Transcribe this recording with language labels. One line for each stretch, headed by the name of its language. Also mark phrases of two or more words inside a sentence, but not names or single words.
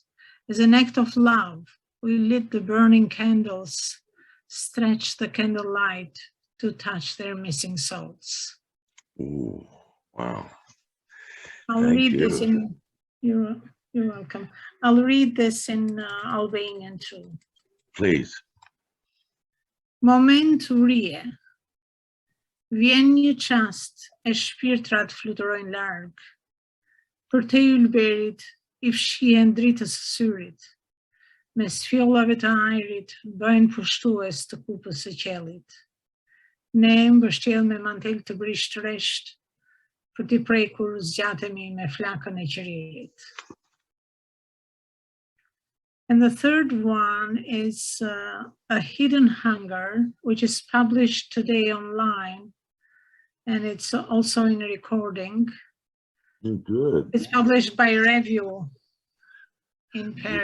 English: As an act of love, we lit the burning candles, stretched the candlelight to touch their missing souls. Ooh, wow. I'll read this in, you're welcome. I'll read this in Albanian too. Please.
Albanian: Momentu rrie. Vjen një qast e shpirtrat fluturojnë larg. Për te ylberit I fshihen dritës së syrit. Mes fjollave të ajrit bëjnë pushtues të kupës së qiellit. Ne mbështjell me mantel të brishtresht për t'i prekur zgjatemi me flakën e qiririt.
English: And the third one is A Hidden Hunger, which is published today online, and it's also in a recording. Good. It's published by Review in Paris.